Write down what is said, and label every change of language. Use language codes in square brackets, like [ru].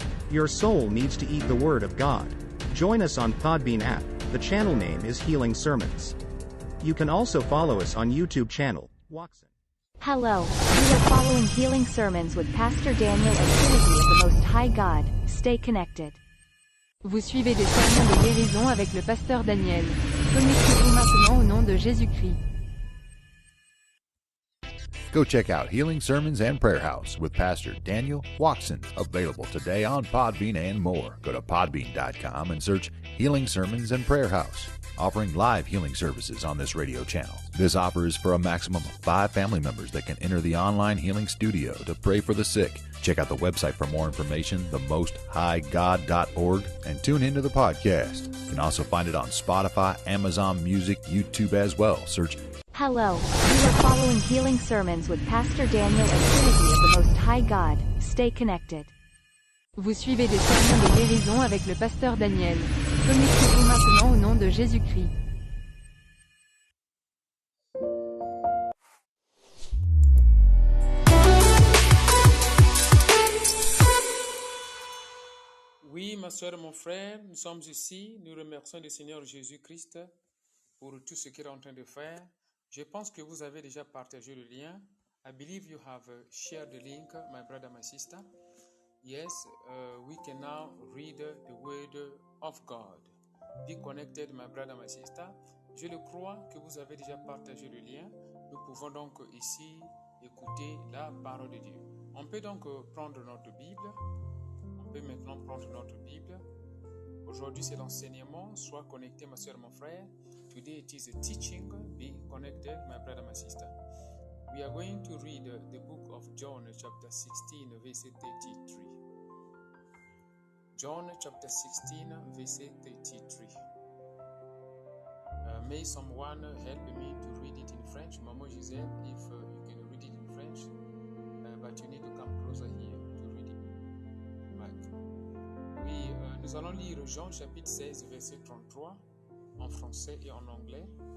[en] Your soul needs to eat the Word of God. Join us on Podbean app. The channel name is Healing Sermons. You can also follow us on YouTube channel, Watson. Hello. You are following Healing Sermons with Pastor Daniel and Trinity of the Most High God. Stay connected. [fr] Vous suivez des sermons de guérison avec le pasteur Daniel. Connectez-vous maintenant au nom de Jésus-Christ. [en] Go check out Healing Sermons and Prayer House with Pastor Daniel Watson, available today on Podbean and more. Go to podbean.com and search Healing Sermons and Prayer House, offering live healing services on this radio channel. This offer is for a maximum of 5 family members that can enter the online healing studio to pray for the sick. Check out the website for more information, themosthighgod.org, and tune into the podcast. You can also find it on Spotify, Amazon Music, YouTube as well. Search Hello. You are following Healing Sermons with Pastor Daniel and Trinity of the Most High God. Stay connected. [fr] Vous suivez des sermons de guérison avec le pasteur Daniel. Connectez-vous maintenant au nom de Jésus-Christ. Oui, ma soeur, mon frère, nous sommes ici. Nous remercions le Seigneur Jésus-Christ pour tout ce qu'il est en train de faire. Je pense que vous avez déjà partagé le lien. [en] I believe you have shared the link, my brother, my sister. Yes, we can now read the word of God. Be connected, my brother, my sister. [fr] Je le crois que vous avez déjà partagé le lien. nous pouvons donc ici écouter la parole de Dieu. On peut donc prendre notre Bible. On peut maintenant prendre notre Bible. Aujourd'hui, c'est l'enseignement. Sois connecté, ma soeur, mon frère. [en] Today it is a teaching. Be connected, my brother, my sister. We are going to read the book of John, chapter 16, verse 33. John, chapter 16, verse 33. May someone help me to read it in French? Maman Gisèle, if you can read it in French, but you need to come closer here to read it. Right. [fr] Oui, nous allons lire Jean chapitre 16, verset 33 en français et en anglais.